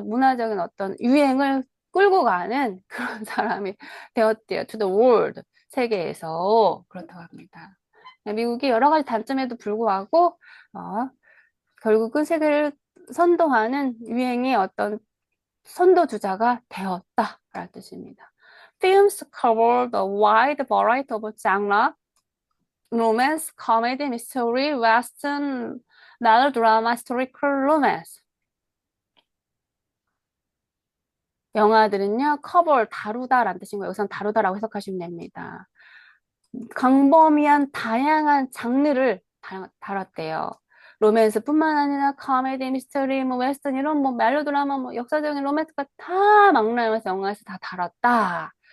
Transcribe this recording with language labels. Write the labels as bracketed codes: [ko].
[ko] 문화적인 어떤 유행을 끌고 가는 그런 사람이 되었대요. [en] To the world. [ko] 세계에서 그렇다고 합니다. 미국이 여러 가지 단점에도 불구하고 결국은 세계를 선도하는 유행의 어떤 선도주자가 되었다라는 뜻입니다. [en] Films cover the wide variety of genre, romance, comedy, mystery, western, melodrama, historical romance. [ko] 영화들은요, cover, 다루다라는 뜻인 거예요. 여기서 다루다라고 해석하시면 됩니다. 광범위한 다양한 장르를 다뤘대요. 로맨스뿐만 아니라 코미디, 미스터리, 뭐 웨스턴 이런 뭐 멜로드라마, 뭐 역사적인 로맨스가 다 막론하면서 영화에서 다 다뤘다.